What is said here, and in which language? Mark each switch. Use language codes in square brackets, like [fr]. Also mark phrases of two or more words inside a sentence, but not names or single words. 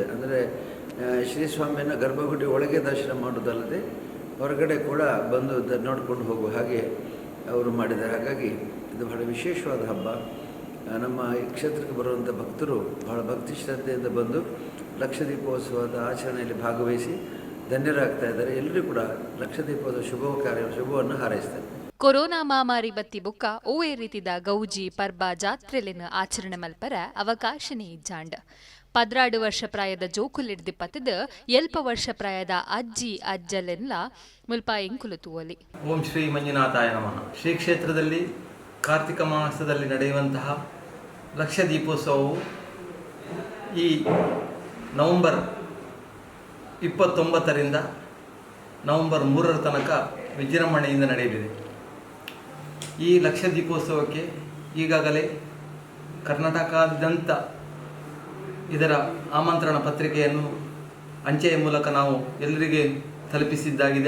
[kn] ಅಂದರೆ ಶ್ರೀಸ್ವಾಮಿಯನ್ನು ಗರ್ಭಗುಡಿ ಒಳಗೆ ದರ್ಶನ ಮಾಡೋದಲ್ಲದೆ ಹೊರಗಡೆ ಕೂಡ ಬಂದು ನೋಡ್ಕೊಂಡು ಹೋಗುವ ಹಾಗೆ ಅವರು ಮಾಡಿದ್ದಾರೆ. ಹಾಗಾಗಿ ಇದು ಬಹಳ ವಿಶೇಷವಾದ ಹಬ್ಬ. ನಮ್ಮ ಈ ಕ್ಷೇತ್ರಕ್ಕೆ ಬರುವಂಥ ಭಕ್ತರು ಬಹಳ ಭಕ್ತಿ ಶ್ರದ್ಧೆಯಿಂದ ಬಂದು ಲಕ್ಷದೀಪೋತ್ಸವದ ಆಚರಣೆಯಲ್ಲಿ ಭಾಗವಹಿಸಿ ಧನ್ಯರಾಗ್ತಾ ಇದ್ದಾರೆ. ಎಲ್ಲರೂ ಕೂಡ ಲಕ್ಷದೀಪದ ಶುಭವನ್ನು ಹಾರೈಸ್ತಾರೆ. [tcy] ಕೊರೋನಾ ಮಾಮಾರಿ ಬತ್ತಿ ಬುಕ್ಕ ಓವೇ ರೀತಿದ ಗೌಜಿ ಪರ್ಬ ಜಾತ್ರೆಲಿನ ಆಚರಣೆ ಮಲ್ಪರ ಅವಕಾಶನೇ ಇಜ್ಜಾಂಡ್ 16 ವರ್ಷ ಪ್ರಾಯದ ಜೋಕುಲಿಡ್ದಿ ಪತ್ತದ ಎಲ್ಪ ವರ್ಷ ಪ್ರಾಯದ ಅಜ್ಜಿ ಅಜ್ಜಲೆಲ್ಲ ಮುಲ್ಪಾಯಿಂಗ್ ಕುಲುತುವಲಿ. [sa] ಓಂ ಶ್ರೀ ಮಂಜುನಾಥಾಯ ನಮಃ. [kn] ಶ್ರೀ ಕ್ಷೇತ್ರದಲ್ಲಿ ಕಾರ್ತಿಕ ಮಾಸದಲ್ಲಿ ನಡೆಯುವಂತಹ ಲಕ್ಷ ದೀಪೋತ್ಸವವು ಈ ನವೆಂಬರ್ 29ರಿಂದ ನವೆಂಬರ್ 3ರ ತನಕ ವಿಜೃಂಭಣೆಯಿಂದ ನಡೆಯಲಿದೆ. ಈ ಲಕ್ಷ ದೀಪೋತ್ಸವಕ್ಕೆ ಈಗಾಗಲೇ ಕರ್ನಾಟಕಾದ್ಯಂತ ಇದರ ಆಮಂತ್ರಣ ಪತ್ರಿಕೆಯನ್ನು ಅಂಚೆಯ ಮೂಲಕ ನಾವು ಎಲ್ಲರಿಗೆ ತಲುಪಿಸಿದ್ದಾಗಿದೆ.